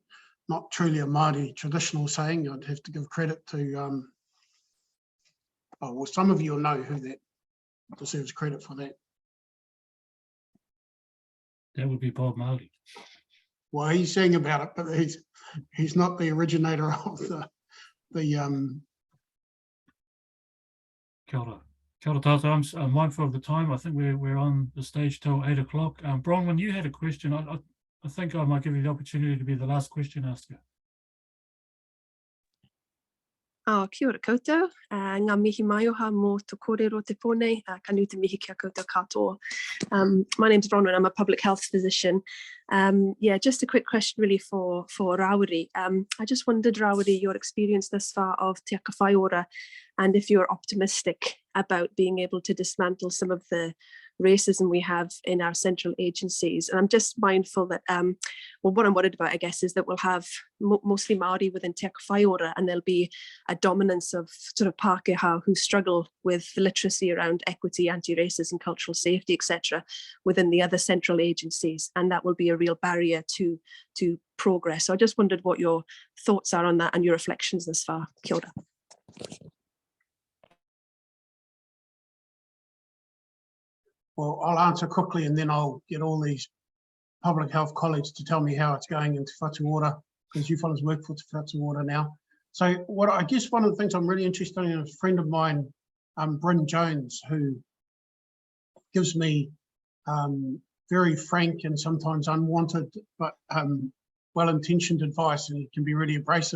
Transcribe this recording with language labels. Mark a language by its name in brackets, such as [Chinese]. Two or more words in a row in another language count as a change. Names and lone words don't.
[English] Not truly a Māori traditional saying. I'd have to give credit to, well, some of you will know who that deserves credit for that. That would be Bob Marley. Well, he's saying about it, but he's not the originator of the [Māori] Kia ora. Kia ora tātou. [English] I'm mindful of the time. I think we're on the stage till 8 o'clock. Bronwyn, you had a question. I think I might give you the opportunity to be the last question asker. [Māori] Kia ora koutou, ngā mihi mai oha mō te kōrero te pōnei, ka nui te mihi kia koutou katoa. [English] My name's Bronwyn, I'm a public health physician. Yeah, just a quick question really for Rawiri. I just wondered, Rawiri, your experience thus far of te aka whai ora, and if you're optimistic about being able to dismantle some of the racism we have in our central agencies. And I'm just mindful that, well, what I'm worried about, I guess, is that we'll have mostly Māori within te aka whai ora, and there'll be a dominance of sort of Pākehā who struggle with the literacy around equity, anti-racism, cultural safety, etc., within the other central agencies, and that will be a real barrier to progress. So I just wondered what your thoughts are on that and your reflections thus far. [Māori] Kia ora. [English] Well, I'll answer quickly, and then I'll get all these public health colleagues to tell me how it's going in Te Whatu Ora, because you fellas work for Te Whatu Ora now. So what I guess one of the things I'm really interested in is a friend of mine, Bryn Jones, who gives me very frank and sometimes unwanted, but well-intentioned advice, and it can be really abrasive.